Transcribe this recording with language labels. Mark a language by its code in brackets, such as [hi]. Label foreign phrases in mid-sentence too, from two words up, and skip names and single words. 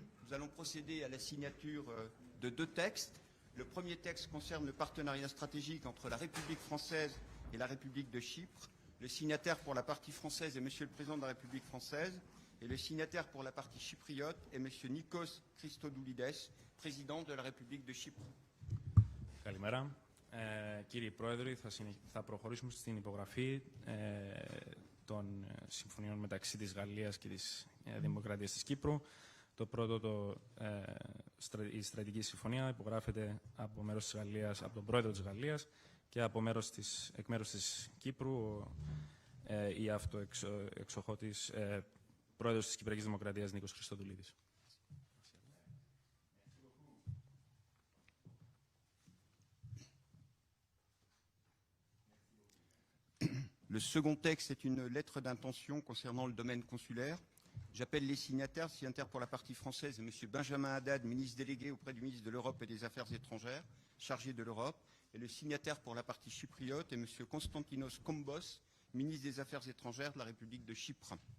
[fr] nous allons procéder à la signature de deux textes. Le premier texte concerne le partenariat stratégique entre la République française et la République de Chypre. Le signataire pour la partie française est Monsieur le Président de la République française et le signataire pour la partie chypriote est Monsieur Nikos Christodoulides, Président de la République de Chypre. [el] Καλημέρα. Κύριε Πρόεδρε, θα προχωρήσουμε στην υπογραφή των συμφωνιών μεταξύ της Γαλλίας και της Δημοκρατίας της Κύπρου. Το πρώτο, η στρατηγική συμφωνία, υπογράφεται από μέρος της Γαλλίας, από τον Πρόεδρο της Γαλλίας και από εκ μέρους της Κύπρου η αυτοεξοχώτης Πρόεδρος της Κυπριακής Δημοκρατίας Νίκος Χριστοδουλίδης. [fr] Le second texte est une lettre d'intention concernant le domaine consulaire. J'appelle les signataires. Le signataire pour la partie française est M. Benjamin Haddad, ministre délégué auprès du ministre de l'Europe et des Affaires étrangères, chargé de l'Europe. Et le signataire pour la partie chypriote est M. Konstantinos Kombos, ministre des Affaires étrangères de la République de Chypre.